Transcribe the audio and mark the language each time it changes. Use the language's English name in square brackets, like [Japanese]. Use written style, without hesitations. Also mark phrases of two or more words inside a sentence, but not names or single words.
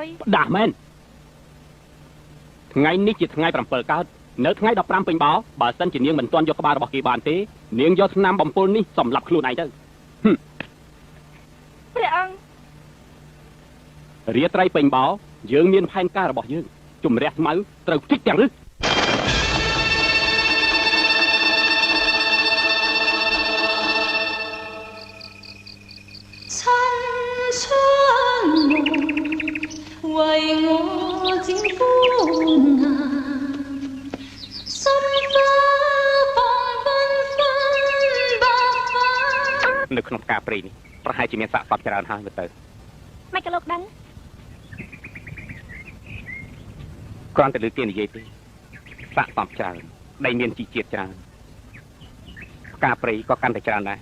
[Khmer] ផ្ដាស់មែនថ្ងៃនេះជាថ្ងៃ7កើតនៅថ្ងៃ15ពេញបោបើសិនជានាងមិនទាន់យកក្បាលរបស់គេបានទេនាងយកថ្នាំបំពុលនេះសម្លាប់ខ្លួនឯងទៅ ព្រះអង្គ រាត្រីពេញបោយើងមានផែនការរបស់យើងជំរះស្មៅត្រូវជីកទាំងរឹស [Chinese] 為我展歡顏，心花放繽紛百花。 [Khmer] នៅក្នុងផ្កាព្រៃនេះប្រហែលជាមានសាកសពច្រើនហើយមើលទៅ មិនក៏លោកដឹង គ្រាន់តែលើគេនិយាយទេសាកសពច្រើនដែលមានជីជាតិច្រើនផ្កាព្រៃក៏កាន់តែច្រើនដែរ